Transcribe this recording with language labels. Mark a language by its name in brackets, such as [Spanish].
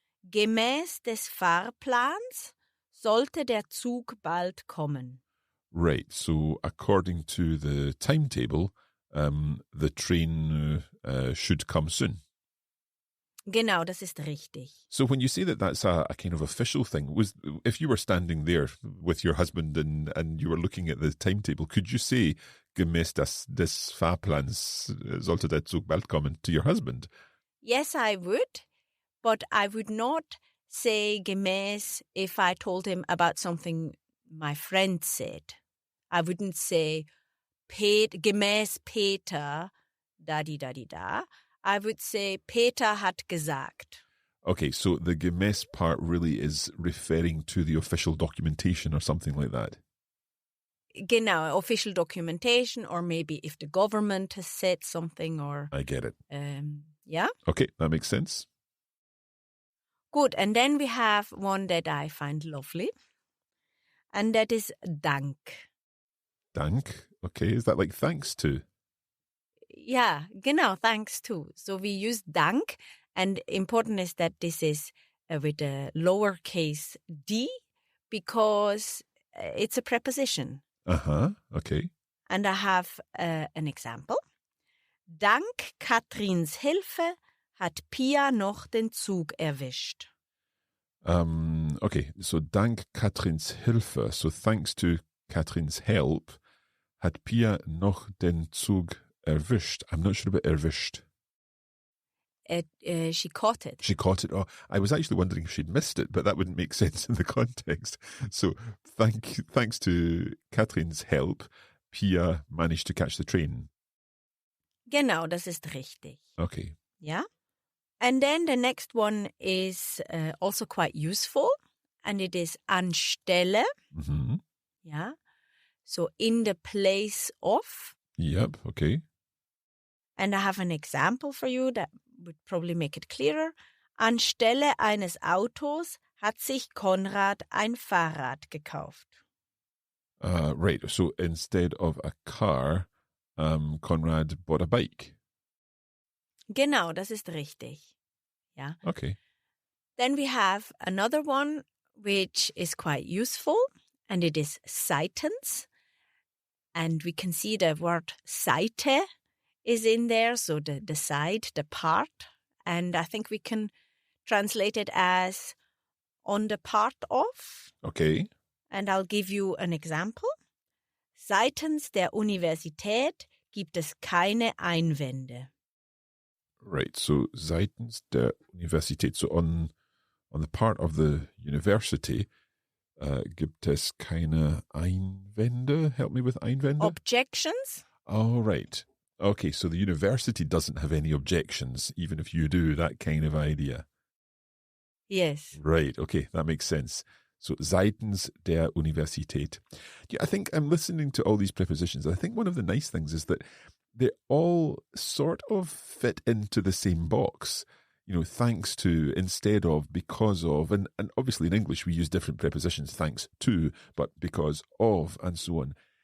[German] Gemäß des Fahrplans sollte der Zug bald kommen. [English] Right. So according to the timetable, the train should come soon. [German] Genau, das ist richtig. [English] So when you say that that's a kind of official thing, if you were standing there with your husband and you were looking at the timetable, could you say [German] gemäß des Fahrplans sollte der Zug bald kommen [English] to your husband? Yes, I would, but I would not say gemäß if I told him about something my friend said. I wouldn't say gemäß Peter, da. I would say Peter [German] hat gesagt. [English] Okay, so the gemäß part really is referring to the official documentation or something like that. Genau, official documentation, or maybe if the government has said something, or I get it. Yeah. Okay, that makes sense. Good, and then we have one that I find lovely, and that is Dank. Dank. Okay, is that like thanks to? Yeah, genau, thanks to. So we use Dank, and important is that this is with a lowercase d because it's a preposition. Uh-huh, okay. And I have an example. [German] Dank Katrins Hilfe hat Pia noch den Zug erwischt. [English] Okay, so [German] dank Katrins Hilfe, [English] so thanks to Katrins help, [German] hat Pia noch den Zug erwischt. [English] I'm not sure about erwischt. She caught it. She caught it. Oh, I was actually wondering if she'd missed it, but that wouldn't make sense in the context. So thanks to Katrin's help, Pia managed to catch the train. [German] Genau, das ist richtig. [English] Okay. Yeah. And then the next one is also quite useful, and it is anstelle. Mm-hmm. Yeah. So in the place of. Yep, okay. And I have an example for you that would probably make it clearer. [German] Anstelle eines Autos hat sich Konrad ein Fahrrad gekauft. [English] Right, so instead of a car, Konrad bought a bike. [German] Genau, das ist richtig. Yeah. [English] Okay. Then we have another one which is quite useful, and it is seitens. And we can see the word Seite is in there, so the side, the part. And I think we can translate it as on the part of. Okay. And I'll give you an example. [German] Seitens der Universität gibt es keine Einwände. [English] Right, so [German] seitens der Universität, [English] so on the part of the university, [German] gibt es keine Einwände? [English] Help me with Einwände? Objections? Oh, right. Okay, so the university doesn't have any objections, even if you do, that kind of idea. Yes. Right, okay, that makes sense. [German] So, seitens der Universität. [English] Yeah, I think I'm listening to all these prepositions. I think one of the nice things is that they all sort of fit into the same box. You know, thanks to, instead of, because of, and obviously in English we use different prepositions, thanks to, but because of, and so on.